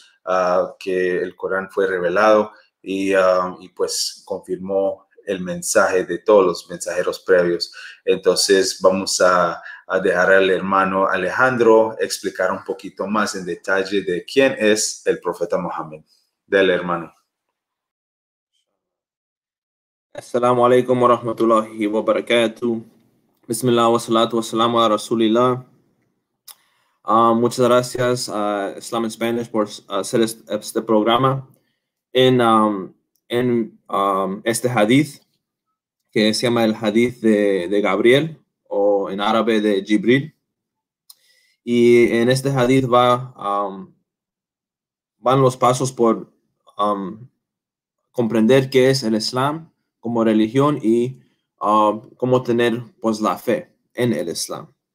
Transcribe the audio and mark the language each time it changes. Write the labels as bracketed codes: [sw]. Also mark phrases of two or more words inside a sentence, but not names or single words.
[es] Que el Corán fue revelado y pues confirmó el mensaje de todos los mensajeros previos. Entonces vamos a dejar al hermano Alejandro explicar un poquito más en detalle de quién es el profeta Mohammed. Del hermano. [ar] السلام عليكم ورحمة الله وبركاته. بسم الله والصلاة والسلام على رسول الله. [es] Muchas gracias a Islam in Spanish por hacer este programa en este hadith que se llama el hadith de Gabriel o en árabe de Jibril. Y en este hadith van los pasos por comprender qué es el Islam como religión y cómo tener pues la fe en el Islam.